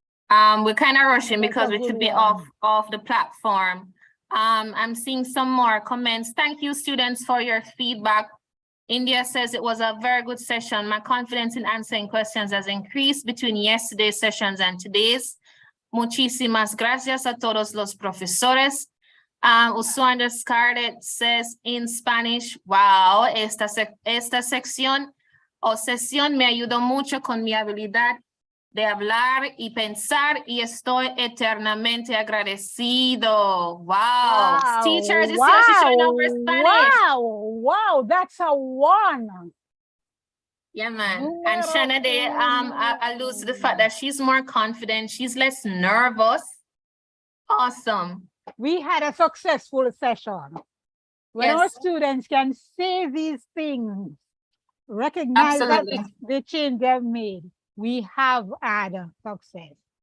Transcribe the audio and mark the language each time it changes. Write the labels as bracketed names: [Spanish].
[English] We're kind of rushing because we should be off the platform. I'm seeing some more comments. Thank you, students, for your feedback. India says it was a very good session. My confidence in answering questions has increased between yesterday's sessions and today's. [Spanish] Muchísimas gracias a todos los profesores. Usuario [English] Scarlett says in Spanish, wow, [Spanish] esta sección o sesión me ayudó mucho con mi habilidad de hablar y pensar, y estoy eternamente agradecido. [English] Wow. Teachers, you see how she's showing over Spanish. Wow, that's a 1. Yeah, man. And Shanade alludes to the fact that she's more confident, she's less nervous. Awesome. We had a successful session. When our students can say these things, recognize that the change they've made, we have had success.